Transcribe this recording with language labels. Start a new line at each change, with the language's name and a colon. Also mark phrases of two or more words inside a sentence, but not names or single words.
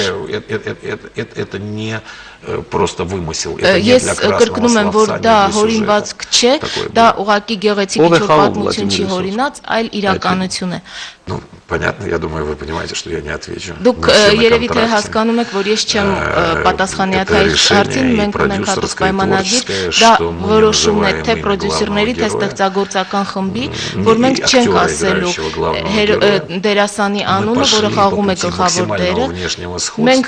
Russian: Это не просто вымысел. Это не для красного
Armenian: կրկնում եմ, որ դա հորինվածք չէ, դա ուղղակի գեղեցիկ ինչ-որ պատմություն չի հորինած, այլ իրականություն է։
Russian: Ну, понятно, я думаю, вы понимаете, что я не отвечу.
Armenian: Դուք երևի թե հասկանում եք, որ ես չեմ պատասխանյա այդ հարցին, մենք ունենք հատուկ պայմանագիր, դա որոշումն է թե պրոդյուսերների, թե ստեղծագործական խմբի, որ մենք չենք ասելու դերասանի անունը, որը խաղում է գլխավոր դերը։ Մենք